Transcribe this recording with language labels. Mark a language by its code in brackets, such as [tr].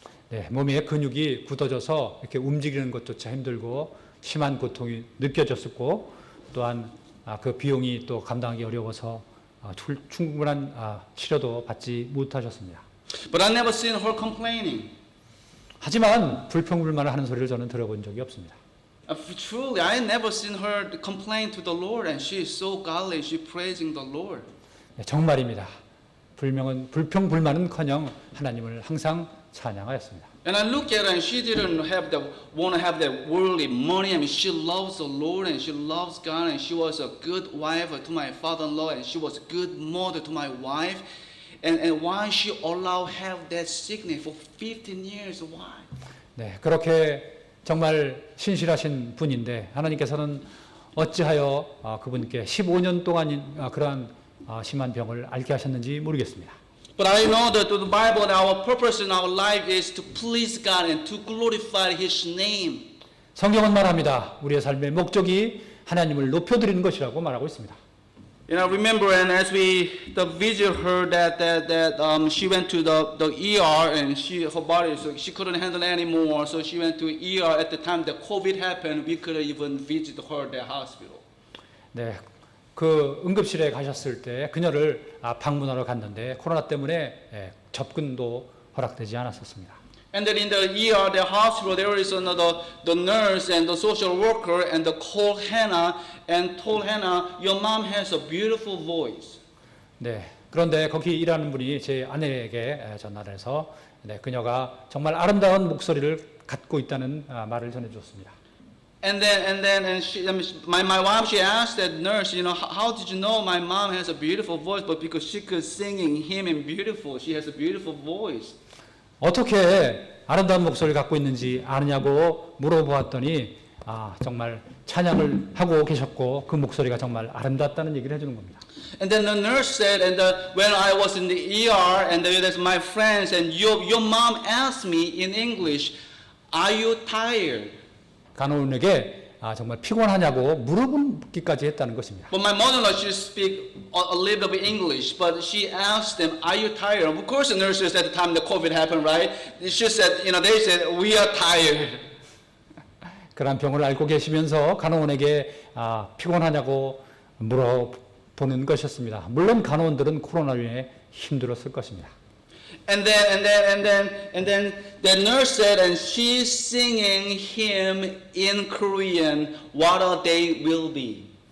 [ko] 네, 몸의 근육이 굳어져서 이렇게 움직이는 것조차 힘들고 심한 고통이 느껴졌었고 또한 그 비용이 또 감당하기 어려워서 충분한 치료도 받지 못하셨습니다. [en] But I never seen her complaining. [ko] 하지만 불평불만을 하는 소리를 저는 들어본 적이 없습니다. [en] Truly, I never seen her complain to the Lord, and she is so godly. She praising the Lord. [ko] 네, 정말입니다. 불평불만은커녕 하나님을 항상 찬양하였습니다. [en] And I look at her, and she didn't want to have that worldly money. I mean, she loves the Lord, and she loves God, and she was a good wife to my father-in-law, and she was a good mother to my wife. And why she allowed have that sickness for 15 years? Why? [ko] 네, 그렇게 정말 신실하신 분인데 하나님께서는 어찌하여 그분께 15년 동안 그러한 심한 병을 앓게 하셨는지 모르겠습니다. [en] But I know that through the Bible, that our purpose in our life is to please God and to glorify His name. [ko] 성경은 말합니다. 우리의 삶의 목적이 하나님을 높여드리는 것이라고 말하고 있습니다. [en] Remember, and as the video heard that she went to the ER, and her body, so she couldn't handle anymore, so she went to ER at the time that COVID happened. We couldn't even visit her at the hospital. [ko] 네, 그 응급실에 가셨을 때 그녀를 방문하러 갔는데 코로나 때문에 접근도 허락되지 않았었습니다. [en] And then in the ER, the hospital, there is the nurse and the social worker, and they called Hannah and told Hannah, "Your mom has a beautiful voice." [ko] 네, 그런데 거기 일하는 분이 제 아내에게 전화를 해서 그녀가 정말 아름다운 목소리를 갖고 있다는 말을 전해주었습니다. [en] And my wife, she asked that nurse, how did you know my mom has a beautiful voice? But because she could singing hymn and beautiful, she has a beautiful voice. [ko] 어떻게 아름다운 목소리를 갖고 있는지 아느냐고 물어보았더니 정말 찬양을 하고 계셨고 그 목소리가 정말 아름답다는 얘기를 해주는 겁니다. [en] And then the nurse said, when I was in the ER, and there's my friends, and your mom asked me in English, are you tired? [ko] 간호인에게 정말 피곤하냐고 물어보기까지 했다는 것입니다. [en] But my mother-in-law, she speak a little bit English, but she asked them, are you tired? Of course, the nurses at the time the COVID happened, right? She said, they said, we are tired. [ko] 그런 병을 앓고 계시면서 간호원에게 피곤하냐고 물어보는 것이었습니다. 물론 간호원들은 코로나로 인해 힘들었을 것입니다. [en] And then the nurse said, and she's singing hymn in Korean, what a day will be.